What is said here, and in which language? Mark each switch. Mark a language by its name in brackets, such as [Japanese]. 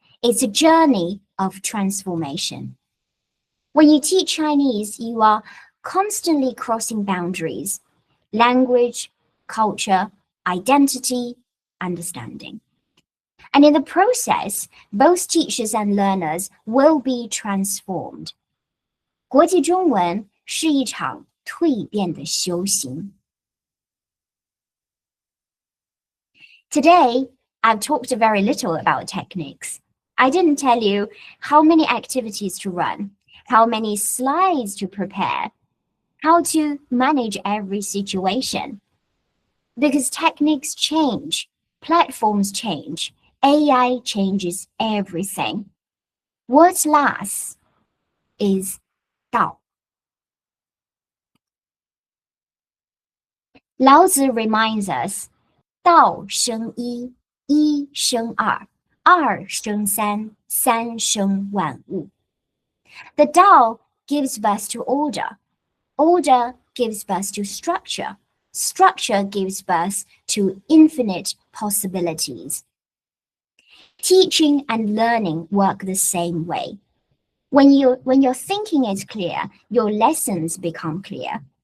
[English] It's a journey of transformation. When you teach Chinese, you are constantly crossing boundaries: language, culture, identity, understanding. And in the process, both teachers and learners will be transformed. [Chinese] 国际中文是一场蜕变的修行。 [English] Today, I've talked very little about techniques. I didn't tell you how many activities to run, how many slides to prepare, how to manage every situation. Because techniques change, platforms change, AI changes everything. What lasts is 道. Lao Tzu reminds us, [Chinese] 道生一，一生二，二生三，三生万物. [English] The Tao gives birth to order. Order gives birth to structure. Structure gives birth to infinite possibilities. Teaching and learning work the same way. When your thinking is clear, your lessons become clear.